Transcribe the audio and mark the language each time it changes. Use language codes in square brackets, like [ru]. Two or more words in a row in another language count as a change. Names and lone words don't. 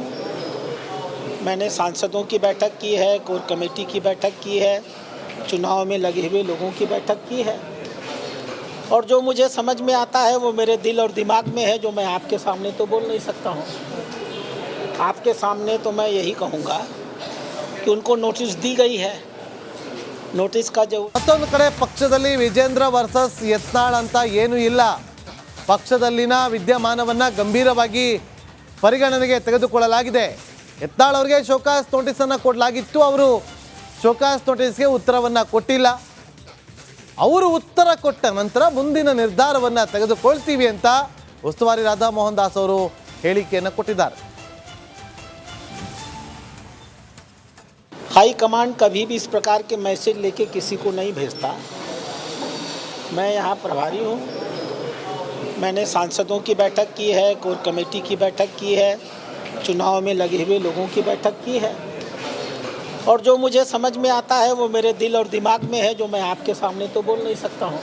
[hi] मैंने सांसदों की बैठक की है, [en] core committee [hi] की बैठक की है, चुनाव में लगे हुए लोगों की बैठक की है, और जो मुझे समझ में आता है वो मेरे दिल और दिमाग में है, जो मैं आपके सामने तो बोल नहीं सकता हूँ। आपके सामने तो मैं यही कहूँगा कि उनको नोटिस दी गई है। नोटिस का जो [kn] ಮತ್ತೊಂದು ಕಡೆ ಪಕ್ಷದಲ್ಲಿ ವಿಜೇಂದ್ರ ವರ್ಸಸ್ ಯತ್ನಾಳ್ ಅಂತ ಏನೂ ಇಲ್ಲ. ಪಕ್ಷದಲ್ಲಿನ ವಿದ್ಯಮಾನವನ್ನು ಗಂಭೀರವಾಗಿ ಪರಿಗಣನೆಗೆ ತೆಗೆದುಕೊಳ್ಳಲಾಗಿದೆ. ಯತ್ನಾಳ್ ಅವರಿಗೆ ಶೋಕಾಸ್ ನೋಟಿಸನ್ನು ಕೊಡಲಾಗಿತ್ತು. ಅವರು ಶೋಕಾಸ್ ನೋಟಿಸ್ಗೆ ಉತ್ತರವನ್ನು ಕೊಟ್ಟಿಲ್ಲ. ಅವರು ಉತ್ತರ ಕೊಟ್ಟ ನಂತರ ಮುಂದಿನ ನಿರ್ಧಾರವನ್ನು ತೆಗೆದುಕೊಳ್ತೀವಿ ಅಂತ ಉಸ್ತುವಾರಿ ರಾಧಾ ಮೋಹನ್ ದಾಸ್ ಅವರು ಹೇಳಿಕೆಯನ್ನು ಕೊಟ್ಟಿದ್ದಾರೆ. [hi] हाईकमांड कभी भी इस प्रकार के मैसेज लेके किसी को नहीं भेजता। मैं यहाँ प्रभारी हूँ। मैंने सांसदों की बैठक की है, [en] core committee [hi] की बैठक की है, चुनाव में लगे हुए लोगों की बैठक की है, और जो मुझे समझ में आता है वो मेरे दिल और दिमाग में है, जो मैं आपके सामने तो बोल नहीं सकता हूँ।